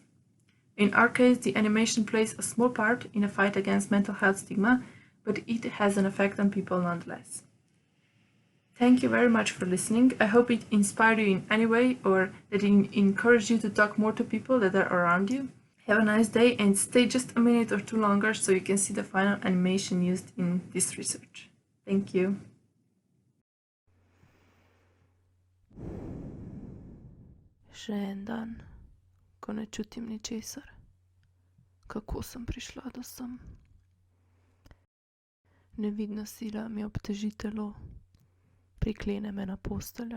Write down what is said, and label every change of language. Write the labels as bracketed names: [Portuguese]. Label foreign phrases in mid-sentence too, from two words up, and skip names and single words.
[English] In our case, the animation plays a small part in a fight against mental health stigma, but it has an effect on people nonetheless. Thank you very much for listening. I hope it inspired you in any way or that it encouraged you to talk more to people that are around you. Have a nice day and stay just a minute or two longer so you can see the final animation used in this research. Thank you. [Slovenian] Še en dan, ko ne čutim ničesar. Kako sem prišla do sem? Nevidna sila mi obteži telo, priklene me na posteljo.